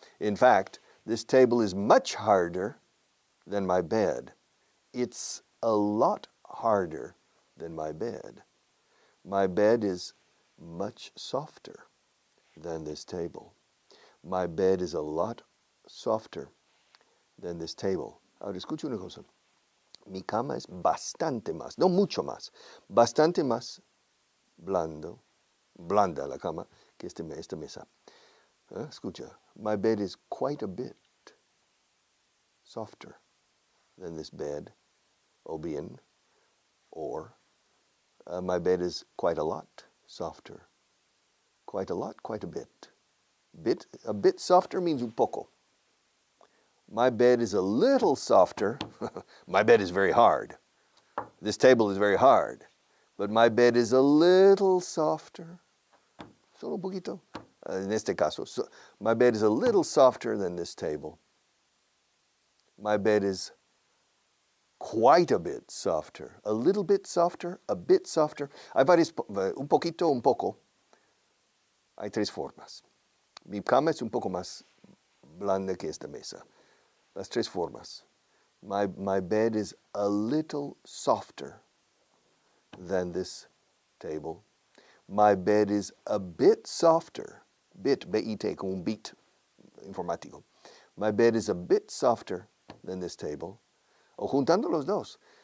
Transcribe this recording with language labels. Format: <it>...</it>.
<en>In fact, this table is much harder than my bed. It's a lot harder than my bed. My bed is much softer than this table. My bed is a lot softer than this table.</en> <es>Ahora escucha una cosa. Mi cama es bastante más, no mucho más, bastante más blanda la cama que esta mesa. Escucha.</es> <en>My bed is quite a bit softer than this bed,</en> <es>o bien,</es> <en>or my bed is quite a lot softer. Quite a lot, quite a bit. A bit softer means un poco. My bed is a little softer. My bed is very hard. This table is very hard. But my bed is a little softer.</en> <es>Solo un poquito. En este caso,</es> <en>my bed is a little softer than this table. My bed is quite a bit softer. A little bit softer, a bit softer.</en> <es>Hay varias, un poquito, un poco. Hay tres formas. Mi cama es un poco más blanda que esta mesa. Las tres formas.</es> <en>My bed is a little softer than this table. My bed is a bit softer. Bit, B-I-T,</en> <es>con un bit informático.</es> <en>My bed is a bit softer than this table.</en> <es>O juntando los dos.</es>